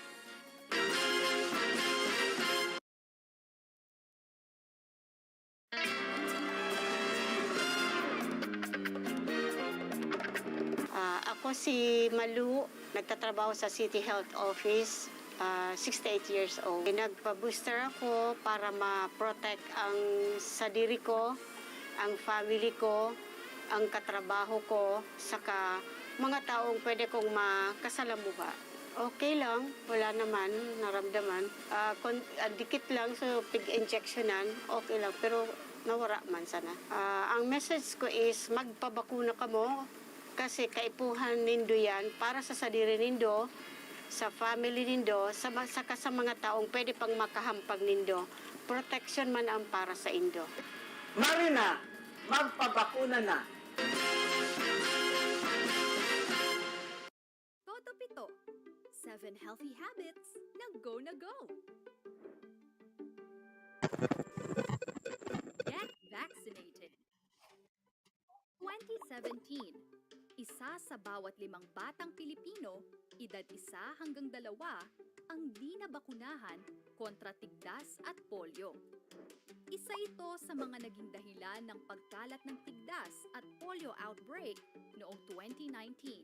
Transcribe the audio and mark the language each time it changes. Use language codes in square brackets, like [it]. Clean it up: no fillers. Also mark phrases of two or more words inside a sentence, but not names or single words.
[tl] Ako si Malu, nagtatrabaho sa City Health Office, 68 years old. Nagpa-booster ako para ma-protect ang sadiri ko, ang family ko, ang katrabaho ko, saka mga taong pwede kong makasalamuha. Okay lang, wala naman naramdaman. Dikit lang, [bik] so pig-injectionan, okay lang, pero nawara man sana. Ang message ko is magpabakuna ka mo kasi kaipuhan nindo yan para sa sadiri nindo, sa family nindo, saka sa mga taong pwede pang makahampag nindo. Protection man ang para sa indo. [tl] Marina, magpabakuna na. Toto Pito, 7 healthy habits na go na go. [en] Get vaccinated. [tl] 2017, isa sa bawat 5 batang Pilipino, edad 1 hanggang 2, ang di nabakunahan kontra tigdas at polio. Isa ito sa mga naging dahilan ng pagkalat ng tigdas at polio outbreak noong 2019.